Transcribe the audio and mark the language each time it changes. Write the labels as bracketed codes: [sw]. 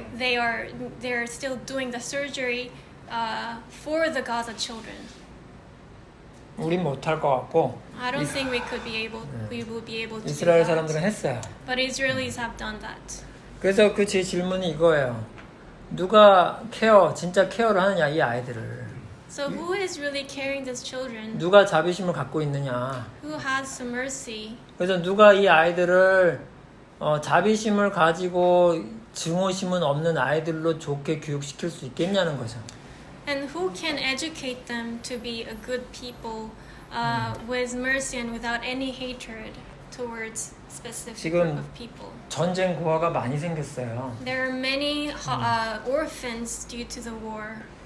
[en] They're still doing the surgery for the Gaza children. [ko] 우린 못할 것 같고 [en] I don't think we will be able to do [ko] 이스라엘 [en] that. [ko] 사람들은 했어요. [en] But Israelis have done that. [ko] 그래서 그 제 질문이 이거예요. 누가 진짜 케어를 하느냐 이 아이들을. [en] So who is really carrying these children? [ko] 누가 자비심을 갖고 있느냐. [en] Who has some mercy? [ko] 그래서 누가 이 아이들을 자비심을 가지고 증오심은 없는 아이들로 좋게 교육시킬 수 있겠냐는 거죠. [en] And who can educate them to be a good people with mercy and without any hatred towards specific [ko] 지금 [en] group of people? [ko] 전쟁 고아가 많이 생겼어요. [en] There are many orphans due to the war.